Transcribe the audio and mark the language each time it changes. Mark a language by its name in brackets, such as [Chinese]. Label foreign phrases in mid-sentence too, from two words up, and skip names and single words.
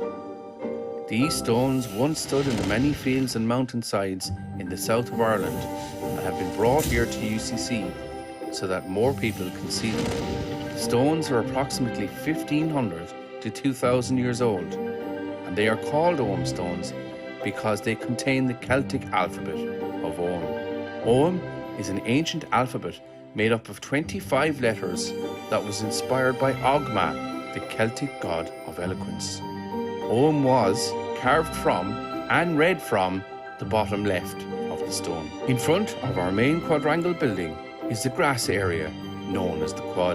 [English] These stones once stood in the many fields and mountainsides in the south of Ireland and have been brought here to UCC so that more people can see them. The stones are approximately 1500 to 2000 years old, and they are called Ogham stones because they contain the Celtic alphabet of Ogham. Ogham is an ancient alphabet made up of 25 letters that was inspired by Ogma, the Celtic god of eloquence. Ogham was carved from and read from the bottom left of the stone. In front of our main quadrangle building is the grass area known as the quad.